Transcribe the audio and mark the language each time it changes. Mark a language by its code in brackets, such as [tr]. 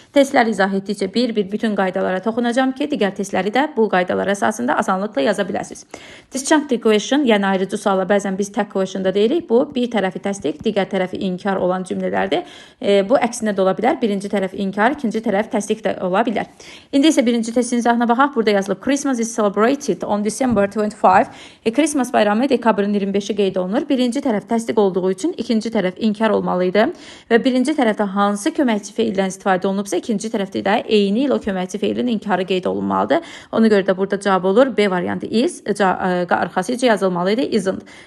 [az] Testləri izah etdikcə bir-bir bütün qaydalara toxunacağım ki, digər testləri də bu qaydalar əsasında asanlıqla yaza biləsiniz. Disjunctive question, yəni ayrıcı suala bəzən biz tək question'da deyirik. Bu, bir tərəfi təsdiq, digər tərəfi inkar olan cümlələrdir. Bu əksinə də ola bilər. Birinci tərəf inkar, ikinci tərəf təsdiq də ola bilər. İndi isə birinci testin izahına baxaq. Burada yazılıb [en] Christmas is celebrated on December 25. [az] Christmas bayramı dekabrın 25-i qeyd olunur. Birinci tərəf təsdiq olduğu üçün ikinci tərəf inkar olmalıydı və birinci tərəfdə hansı köməkçi feildən istifadə olunubsa, ikinci tərəfdə də eyni ilə o köməkçi feilin inkarı qeyd olunmalıdır. Ona görə də burada cavab olur B variantı is, arxasıca yazılmalıydı isn't.